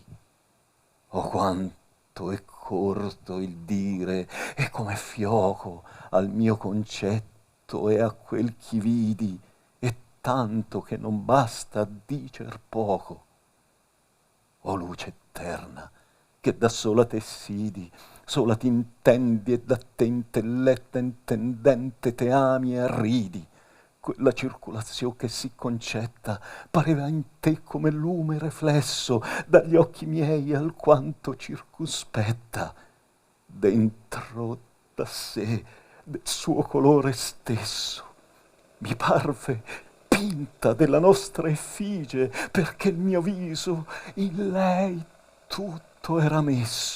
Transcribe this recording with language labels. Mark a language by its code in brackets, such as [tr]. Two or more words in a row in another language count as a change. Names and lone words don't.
[it] Oh, quanto è corto il dire, e com'è fioco al mio concetto e a quel chi vidi, e tanto che non basta a dicer poco. O luce eterna, che da sola te sidi, sola t'intendi, e da te intelletta intendente te ami e arridi, quella circolazione che si concetta pareva in te come lume riflesso dagli occhi miei alquanto circuspetta. Dentro da sé del suo colore stesso mi parve pinta della nostra effigie, perché il mio viso in lei tutto era messo.